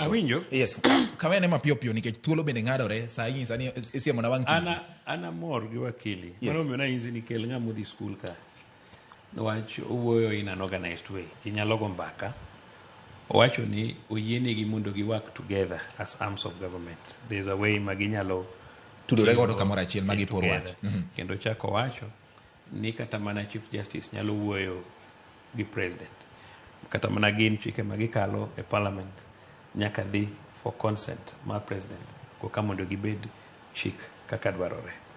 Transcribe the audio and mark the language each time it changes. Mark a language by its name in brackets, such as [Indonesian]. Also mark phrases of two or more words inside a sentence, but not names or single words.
[Luo (Kenya and Tanzania)] Awinjo? [English] Yes. [Luo (Kenya and Tanzania)] Kawene mapiyo piyo nikech thuolo bende ng'adore sani isiemo na wang' tich. Ana mor gi wakili. [English] Yes. [Luo (Kenya and Tanzania)] Mano mena inzi ni kel ng'amo dhi skul ka. Nwach owuoyo [English] in an organized way. [Luo (Kenya and Tanzania)] Kinyalo go mbaka. Owacho ni oyienegi mondo gi [English] work together as arms of government. There's a way maginyalo [Luo (Kenya and Tanzania)] tudore godo kamoro achiel magi por wach. Kendo chako wacho ni kata mana Chief Justice nyalo wuoyo gi President. Kata mana gin chike magikalo e Parliament nyaka dhi [English] for consent [Luo (Kenya and Tanzania)] ma President koka mondo gibed chik kaka dwarore.